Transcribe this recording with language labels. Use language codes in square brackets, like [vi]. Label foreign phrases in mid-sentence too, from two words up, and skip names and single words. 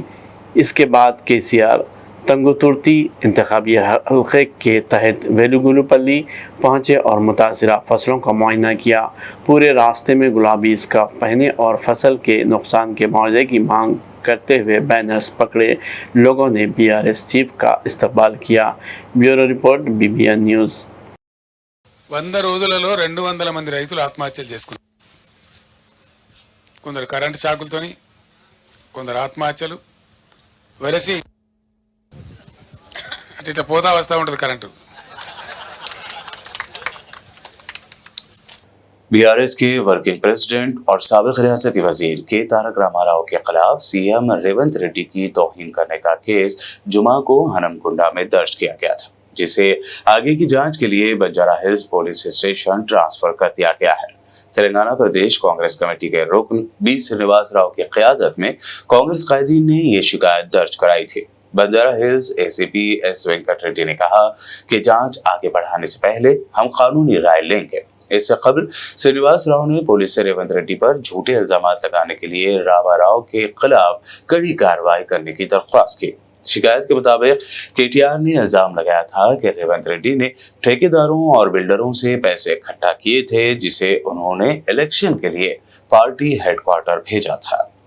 [ur] اس کے بعد KCR تنگوترتی انتخابی حلقے کے تحت ویلوگولو پلی پہنچے اور متاثرہ فصلوں کا معائنہ کیا۔ پورے راستے میں گلابی اسکارف پہنے اور فصل کے نقصان کے معاوضے کی مانگ کرتے ہوئے بینرز پکڑے لوگوں نے BRS چیف کا استقبال کیا۔ [en] bureau report [ur] BBN نیوز۔ [te] 100 రోజులలో 200 మంది రైతులు ఆత్మహత్యలు చేసుకున్నారు. కొందరు కరెంటు షాకులతోని, కొందరు ఆత్మహత్యలు వెరసి అట్లా పోతా వస్తూ ఉంటుంది కరెంటు। [ur] BRS کے [en] working president [ur] اور سابق ریاستی وزیر کے تارک راما راؤ کے خلاف CM ریونت ریڈی کی توہین کرنے کا کیس جمعہ کو ہنمکنڈا میں درج کیا گیا تھا، جسے آگے کی جانچ کے لیے بنجارہ ہلز [en] police station transfer [ur] کر دیا گیا ہے۔ تلنگانہ پردیش کانگریس کمیٹی کے رکن B سرینواس راؤ کی قیادت میں کانگریس قائدین نے یہ شکایت درج کرائی تھی۔ بنجارہ ہلز ACP S وینکٹ ریڈی نے کہا کہ جانچ آگے بڑھانے سے پہلے ہم قانونی رائے لیں گے۔ اس سے قبل سرینواس راؤ نے پولیس سے ریونت ریڈی پر جھوٹے الزام لگانے کے لیے راما راؤ کے خلاف کڑی کارروائی کرنے کی درخواست کی. شکایت کے مطابق کے ٹی آر نے الزام لگایا تھا کہ ریونت ریڈی نے ٹھیکیداروں اور بلڈروں سے پیسے اکٹھا کیے تھے، جسے انہوں نے الیکشن کے لیے [en] party headquarter [ur] بھیجا تھا.